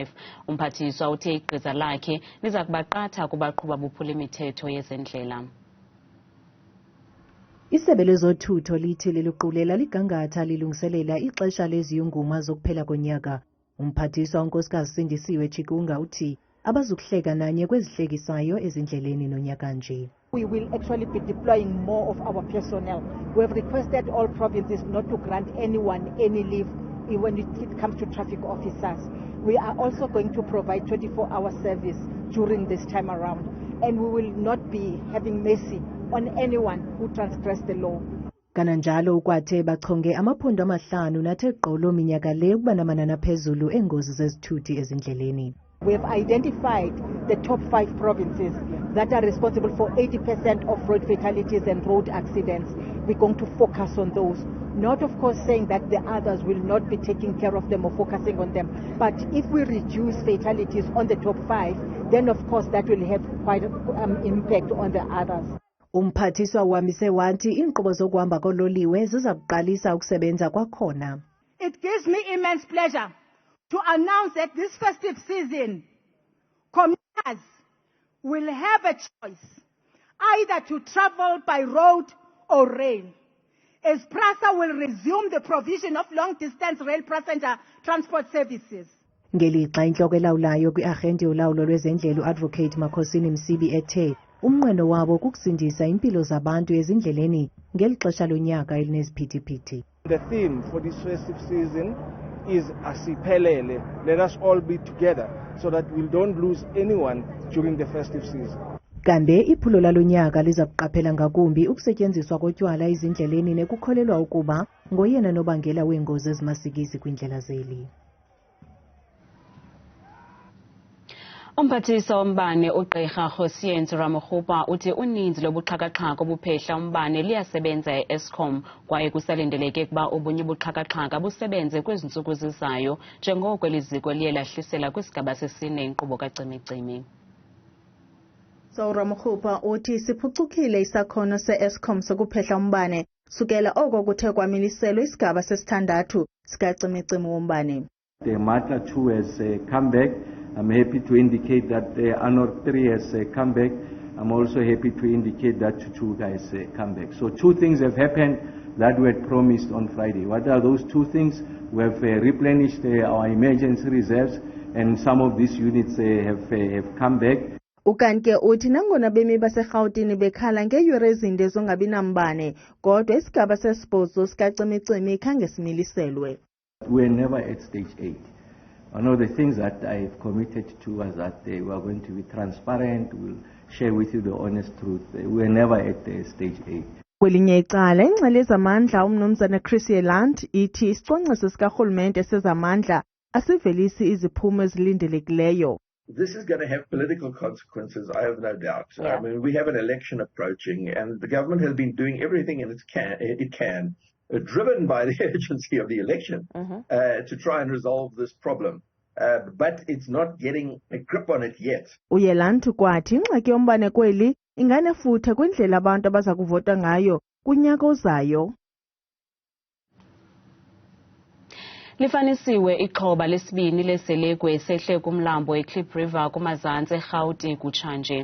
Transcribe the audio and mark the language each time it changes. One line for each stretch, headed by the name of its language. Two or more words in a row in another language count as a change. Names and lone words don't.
Xhosa: Umphathiswa uthe igqiza lakhe liza kubaqatha kubaqhuba bophula imithetho yezendlela. Isebe lezothutho lithi liluqulela ligangatha lilungiselela ixesha leziyunguma zokuphela konyaka. Umphathiswa unkosikazi Sindisiwe Chikunga uthi abazukuhleka nanye kwezihlekisayo ezindleleni nonyaka nje.
English: We will actually be deploying more of our personnel. We have requested all provinces not to grant anyone any leave when it comes to traffic officers. We are also going to provide 24-hour service during this time around, and we will not be having mercy on anyone who transgress the law.
Xhosa: Kananjalo ukwathe bachonge amaphondo amahlanu nathe gqolo minyaka le ukuba namanani aphezulu engozi zezithuthi ezindleleni.
English: We have identified the top 5 provinces that are responsible for 80% of road fatalities and road accidents. We're going to focus on those. Not, of course, saying that the others will not be taking care of them or focusing on them. But if we reduce fatalities on the top 5, then, of course, that will have quite an impact on the others.
Xhosa: Umphathiswa uhambise wathi inkqubo zokuhamba kololiwe ziza kuqalisa ukusebenza kwakhona.
English: It gives me immense pleasure to announce that this festive season, commuters will have a choice either to travel by road or rail, as PRASA will resume the provision of long-distance rail passenger transport services.
Xhosa: Ngelixa intloko elawulayo kwi-arhente yolawulo lwezendlela uAdvocate Makhosini Msibi ethe umnqweno wabo kukusindisa impilo zabantu ezindleleni ngeli xesha lonyaka elineziphithiphithi.
English: The theme for this festive season is asiphelele. Let us all be together so that we don't lose anyone during the festive season.
Xhosa: Kambe iphulo lalonyaka liza kuqaphela ngakumbi ukusetyenziswa kotywala ezindleleni nekukholelwa ukuba ngoyena nobangela weengozi ezimasikizi kwindlela zeli. Umphathiswa wombane uGqirha Ramaphosa uthi uninzi lobuxhakaxhaka obuphehla umbane liyasebenza eEskom kwaye kusalindeleke ukuba obunye ubuxhakaxhaka busebenze kwezi ntsuku zizayo njengoko eliziko liye lahlisela kwisigaba sesine inkqubo kacimicimi. So Ramaphosa uthi siphucukile isakhono seEskom sokuphehla umbane sukela oko kuthe kwamiliselwa isigaba sesithandathu sikacimicimi wombane.
English: The Matla 2 has come back. I'm happy to indicate that the Anor 3 has come back. I'm also happy to indicate that Chuchuga has come back. So 2 things have happened that were promised on Friday. What are those 2 things? We have replenished our emergency reserves, and some of these units have come back.
Xhosa: Ukanke uthi nangona bemi baseRhawutini bekhala ngeyure ezinde zongabinambane kodwa isigaba sesibhozo sikacimicimi khange similiselwe.
English: We're never at stage 8. One of the things that I've committed to was that we are going to be transparent. We'll share with you the honest truth. We're never at stage 8.
Xhosa: Kwelinye icala ingcali zamandla umnumzana Chris Yeland ithi isicwangciso sikarhulumente sezamandla asivelisi iziphumo ezilindelekileyo.
English: This is going to have political consequences, I have no doubt. I mean, we have an election approaching, and the government has been doing everything it can, driven by the urgency of the election, to try and resolve this problem. But it's not getting a grip on it yet.
Xhosa: Uyelantu kwathi ingxaki yombane kweli inganefuthe kwindlela abantu abaza kuvota ngayo kunyaka ozayo. Lifanisiwe ixhoba lesibini leselekwe sehle kumlambo eKlip River kumazantsi eGauteng kutshanje.